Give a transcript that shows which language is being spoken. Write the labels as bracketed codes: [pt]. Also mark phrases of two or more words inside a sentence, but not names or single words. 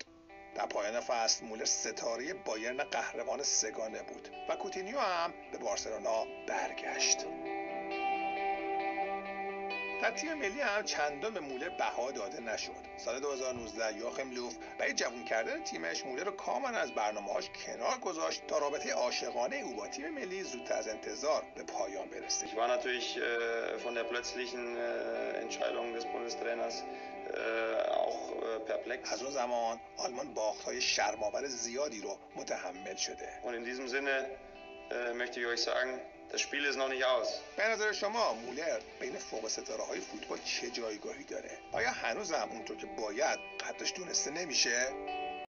[fa] در پایان فصل مولر ستاره بایرن قهرمان سگانه بود و کوتینیو هم به بارسلونا برگشت. در تیم ملی هم چندان به مولر بها داده نشد. سال 2019 یوآخیم لوف برای جوان کردن تیمش مولر رو کاملا از برنامه‌هاش کنار گذاشت تا رابطه عاشقانه او با تیم ملی زودتر از انتظار به پایان برسه. [de] Ich war natürlich von der plötzlichen Entscheidung des Bundestrainers auch perplex. [fa] از اون زمان آلمان باخت‌های شرم‌آور زیادی رو متحمل شده. [de] Und in diesem Sinne möchte ich euch sagen, das Spiel ist noch nicht aus. [fa] به نظر شما مولر بین فوق ستاره‌های فوتبال چه جایگاهی داره؟ آیا هنوزم اونطور که باید قدرش دونسته نمیشه؟